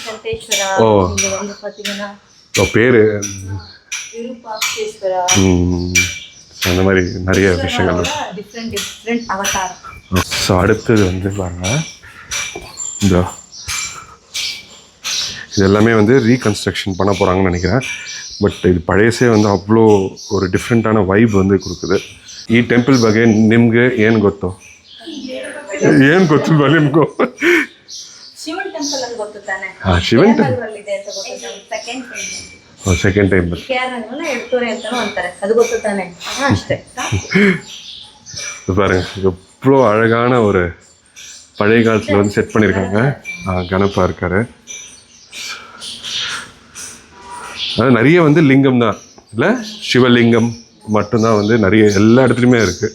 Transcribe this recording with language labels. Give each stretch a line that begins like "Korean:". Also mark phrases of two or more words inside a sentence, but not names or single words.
Tamil: பேர் அந்த மாதிரி நிறைய விஷயங்கள். ஸோ அடுத்தது வந்து பாருங்க, இந்த இது எல்லாமே வந்து ரீகன்ஸ்ட்ரக்ஷன் பண்ண போகிறாங்கன்னு நினைக்கிறேன். பட் இது பழையசே வந்து அவ்வளோ ஒரு டிஃப்ரெண்ட்டான வைப் வந்து கொடுக்குது.
Kannada: ಈ ಟೆಂಪಲ್ ಬಗ್ಗೆ ನಿಮಗೆ ಏನು ಗೊತ್ತು? ಏನು ಗೊತ್ತಿಲ್ವಾ ನಿಮಗೂ? ಶಿವನ್ ಟೆಂಪಲ್ ಅಂತ ಗೊತ್ತು ತಾನೆ? ಶಿವನ್ ಟೆಂಪಲ್ ಇದೆ ಅಂತ ಗೊತ್ತು.
English: second time
Kannada: ಕೇರಳನ ಎಡ್ತೋರೆ ಅಂತಾನೂ ಅಂತಾರೆ. ಅದು ಗೊತ್ತು ತಾನೆ? ಅಷ್ಟೇ.
Tamil: பாருங்க, எவ்வளோ அழகான ஒரு பழைய காலத்தில் வந்து செட் பண்ணியிருக்காங்க. கணப்பா இருக்காரு. அது நிறைய வந்து லிங்கம் தான் இல்லை, சிவலிங்கம் மட்டும்தான் வந்து நிறைய எல்லா இடத்துலையுமே இருக்குது.